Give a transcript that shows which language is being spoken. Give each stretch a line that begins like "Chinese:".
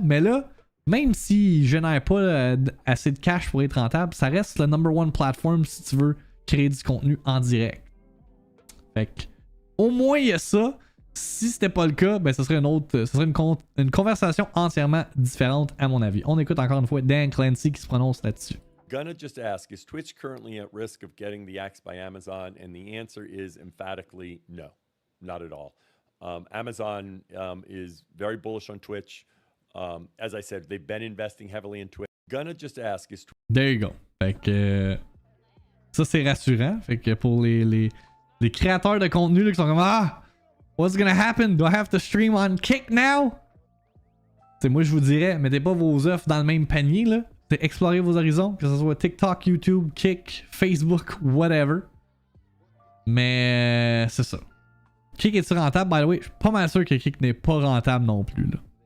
French: Mais là, même s'il génère pas assez de cash pour être rentable, ça reste le
English: number one platform
French: si tu veux créer du contenu en direct. Fait que, au moins il y a ça. Si c'était pas le cas, ben ce serait une conversation entièrement différente à mon avis. On écoute encore une fois Dan Clancy qui se prononce là-dessus.
English: Gonna just ask, is Twitch currently at risk of getting the axe by Amazon? And the answer is emphatically no, not at all. Amazon is very bullish on Twitch. As I said, they've been investing heavily in Twitch. Gonna just ask, is There you go.
French: Fait que ça c'est rassurant. Fait que pour les créateurs de contenu là, qui sont comme
English: what's gonna happen? Do I have to stream on Kick now?
French: T'sais, moi je vous dirais, mettez pas vos œufs dans le même panier là. T'sais, explorez vos horizons, que ce soit TikTok, YouTube, Kick, Facebook, whatever. Mais c'est ça. Kick est-tu rentable?
English: By the way,
French: je suis pas mal sûr que Kick n'est pas rentable non plus là.